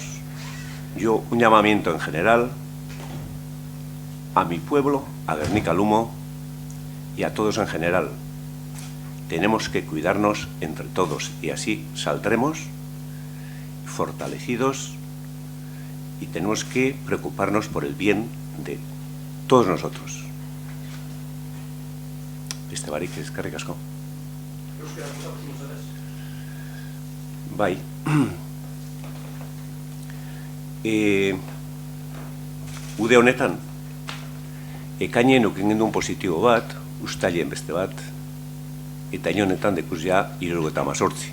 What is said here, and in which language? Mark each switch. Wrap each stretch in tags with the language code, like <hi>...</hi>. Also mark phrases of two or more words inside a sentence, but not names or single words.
<es>Yo, un llamamiento en general a mi pueblo, a Guernica Lumo y a todos en general. Tenemos que cuidarnos entre todos y así saldremos fortalecidos y tenemos que preocuparnos por el bien de todos nosotros.</es> <eu>Beste barik, eskerrik asko. Bai. Ude honetan, ekainen ukin gendun positibo bat, ustailen beste bat, eta inonetan dekuz ja 78.</eu>